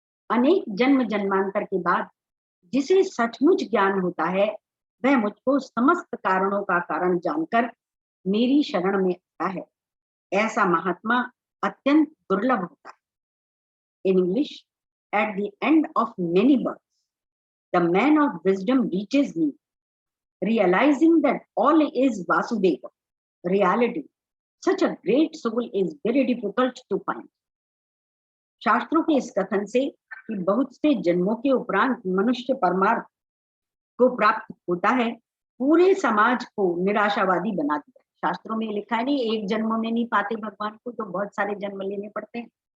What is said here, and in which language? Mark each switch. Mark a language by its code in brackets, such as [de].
[hi] अनेक जन्म जन्मांतर के बाद जिसे सचमुच ज्ञान होता है, वह मुझको समस्त कारणों का कारण जानकर मेरी शरण में आता है। ऐसा महात्मा अत्यंत दुर्लभ होता है। [en] In English, at the end of many births the man of wisdom reaches me, realizing that all is Vasudeva, reality. Such a great soul is very difficult to find. [hi] शास्त्रों के इस कथन से कि बहुत से जन्मों के उपरांत मनुष्य परमार्थ को प्राप्त होता है, पूरे समाज को निराशावादी बना दिया। शास्त्रों में लिखा है नहीं, एक जन्म में नहीं पाते भगवान को तो बहुत सारे जन्म लेने पड़ते हैं।